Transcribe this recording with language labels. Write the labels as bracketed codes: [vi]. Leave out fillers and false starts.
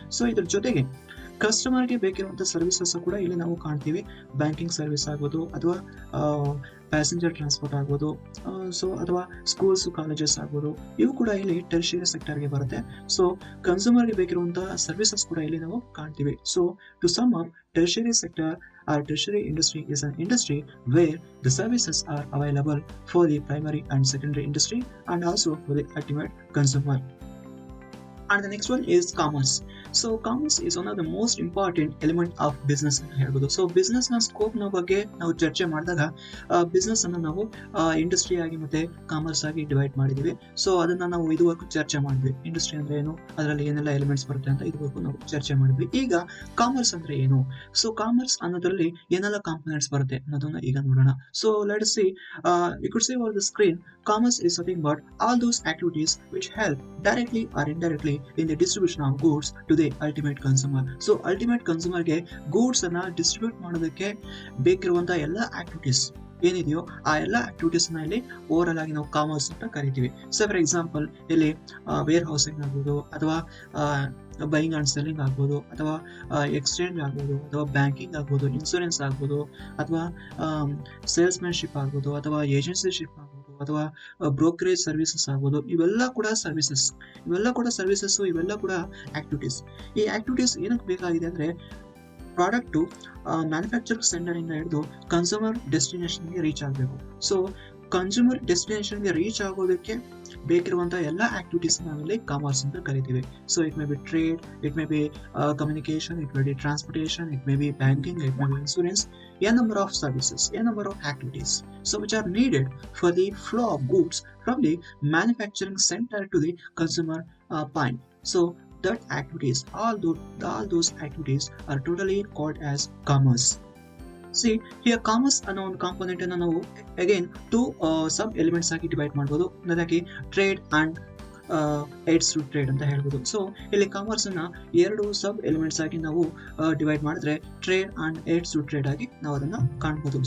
[kn] So ಇದ್ರ ಜೊತೆಗೆ ಕಸ್ಟಮರ್ಗೆ ಬೇಕಿರುವಂತಹ ಸರ್ವಿಸಸ್ ಕೂಡ ಇಲ್ಲಿ ನಾವು ಕಾಣ್ತೀವಿ. ಬ್ಯಾಂಕಿಂಗ್ ಸರ್ವಿಸ್ ಆಗ್ಬೋದು ಅಥವಾ ಪ್ಯಾಸೆಂಜರ್ ಟ್ರಾನ್ಸ್ಪೋರ್ಟ್ ಆಗ್ಬೋದು, ಸೊ ಅಥವಾ ಸ್ಕೂಲ್ಸ್ ಕಾಲೇಜಸ್ ಆಗ್ಬೋದು, ಇವು ಕೂಡ ಇಲ್ಲಿ ಟೆರ್ಷರಿ ಸೆಕ್ಟರ್ಗೆ ಬರುತ್ತೆ. ಸೊ ಕನ್ಸ್ಯೂಮರ್ಗೆ ಬೇಕಿರುವಂತಹ ಸರ್ವಿಸಸ್ ಕೂಡ ಇಲ್ಲಿ ನಾವು ಕಾಣ್ತೀವಿ. [en] So to sum up, tertiary sector or tertiary industry is an industry where the services are available for the primary and secondary industry and also for the ultimate consumer. And the next one is commerce. So commerce is one of the most important element of business [kn] ಅಂತ ಹೇಳ್ಬೋದು. So business ನ scope ನ ಬಗ್ಗೆ ನಾವು ಚರ್ಚೆ ಮಾಡಿದಾಗ business ಅನ್ನ ನಾವು ಇಂಡಸ್ಟ್ರಿ ಆಗಿ ಮತ್ತೆ ಕಾಮರ್ಸ್ ಆಗಿ ಡಿವೈಡ್ ಮಾಡಿದೀವಿ. ಸೊ ಅದನ್ನ ನಾವು ಇದುವರೆಗೂ ಚರ್ಚೆ ಮಾಡಿದ್ವಿ. ಇಂಡಸ್ಟ್ರಿ ಅಂದ್ರೆ ಏನು, ಅದರಲ್ಲಿ ಏನೆಲ್ಲ ಎಲಿಮೆಂಟ್ಸ್ ಬರುತ್ತೆ ಅಂತ ಇದುವರೆಗೂ ನಾವು ಚರ್ಚೆ ಮಾಡಿದ್ವಿ. ಈಗ ಕಾಮರ್ಸ್ ಅಂದ್ರೆ ಏನು, ಸೊ ಕಾಮರ್ಸ್ ಅನ್ನೋದ್ರಲ್ಲಿ ಏನೆಲ್ಲ ಕಾಂಪೊನೆಂಟ್ಸ್ ಬರುತ್ತೆ ಅನ್ನೋದನ್ನ ಈಗ ನೋಡೋಣ. [en] So let's see, you could see over the screen, commerce is nothing but all those activities which help directly or indirectly in the distribution of goods to the ultimate consumer. [kn] So ultimate consumer ಗೆ goods ಅನ್ನ distribute ಮಾಡೋದಕ್ಕೆ ಬೇಕಿರುವಂತಹ ಎಲ್ಲ activities ಏನಿದೆಯೋ ಆ ಎಲ್ಲ activities ನ ಇಲ್ಲಿ over all ಆಗಿ ನಾವು ಕಾಮರ್ಸ್ ಅಂತ ಕರಿತೀವಿ. ಸೊ ಫಾರ್ ಎಕ್ಸಾಂಪಲ್, ಇಲ್ಲಿ ವೇರ್ ಹೌಸಿಂಗ್ ಆಗ್ಬೋದು ಅಥವಾ ಬೈಯಿಂಗ್ ಅಂಡ್ ಸೆಲ್ಲಿಂಗ್ ಆಗ್ಬೋದು ಅಥವಾ ಎಕ್ಸ್ಚೇಂಜ್ ಆಗ್ಬೋದು ಅಥವಾ ಬ್ಯಾಂಕಿಂಗ್ ಆಗ್ಬೋದು, ಇನ್ಸೂರೆನ್ಸ್ ಆಗ್ಬೋದು ಅಥವಾ ಸೇಲ್ಸ್ಮ್ಯಾನ್ಶಿಪ್ ಆಗ್ಬೋದು ಅಥವಾ ಏಜೆನ್ಸಿಶಿಪ್ ಆಗ್ಬೋದು ಅಥವಾ ಬ್ರೋಕರೇಜ್ ಸರ್ವಿಸಸ್ ಆಗ್ಬೋದು. ಇವೆಲ್ಲ ಕೂಡ ಸರ್ವಿಸಸ್, ಇವೆಲ್ಲ ಕೂಡ ಆಕ್ಟಿವಿಟೀಸ್. ಈ ಆಕ್ಟಿವಿಟೀಸ್ ಏನಕ್ಕೆ ಬೇಕಾಗಿದೆ ಅಂದ್ರೆ ಪ್ರಾಡಕ್ಟು ಮ್ಯಾನುಫ್ಯಾಕ್ಚರಿಂಗ್ ಸೆಂಟರ್ ಇಂದ ಹಿಡಿದು ಕನ್ಸ್ಯೂಮರ್ ಡೆಸ್ಟಿನೇಷನ್ಗೆ ರೀಚ್ ಆಗಬೇಕು. ಸೊ ಕನ್ಸ್ಯೂಮರ್ ಡೆಸ್ಟಿನೇಷನ್ಗೆ ರೀಚ್ ಆಗೋದಕ್ಕೆ ಬೇಕಿರುವಂತಹ ಎಲ್ಲ ಆಕ್ಟಿವಿಟೀಸ್ ನಾವಿಲ್ಲಿ ಕಾಮರ್ಸ್ ಅಂತ ಕರಿತೀವಿ. [en] So it may be trade, it may be communication, it may be transportation, it may be banking, it may be insurance, a number of services, a number of activities, so which are needed for the flow of goods from the manufacturing center to the consumer point. So that activities, all those activities are totally called as commerce. See here, [kn] commerce ಅನ್ನೋ ಒಂದು component ಅನ್ನು ನಾವು again to sub elements ಆಗಿ divide ಮಾಡಬಹುದು. ಅದಕ್ಕೆ trade and AIDS to trade ಅಂತ ಹೇಳ್ಬೋದು. So ಇಲ್ಲಿ ಕಾಮರ್ಸ್ ಅನ್ನ ಎರಡು ಸಬ್ ಎಲಿಮೆಂಟ್ಸ್ ಆಗಿ ನಾವು ಡಿವೈಡ್ ಮಾಡಿದ್ರೆ trade and AIDS to trade ಆಗಿ ನಾವು ಅದನ್ನ ಕಾಣ್ಬೋದು.